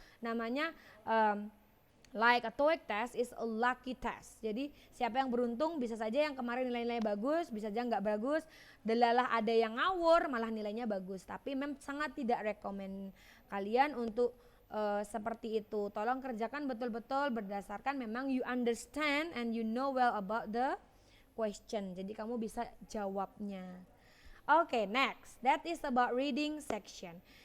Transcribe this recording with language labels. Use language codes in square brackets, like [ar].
[id] Namanya [en] like a TOEIC test is a lucky test. [id] Jadi siapa yang beruntung, bisa saja yang kemarin nilai-nilai bagus, bisa saja nggak bagus. Delalah ada yang ngawur malah nilainya bagus. Tapi sangat tidak rekomen kalian untuk seperti itu. Tolong kerjakan betul-betul berdasarkan memang [en] you understand and you know well about the question. [id] Jadi kamu bisa jawabnya. [en] Okay, next. That is about reading section.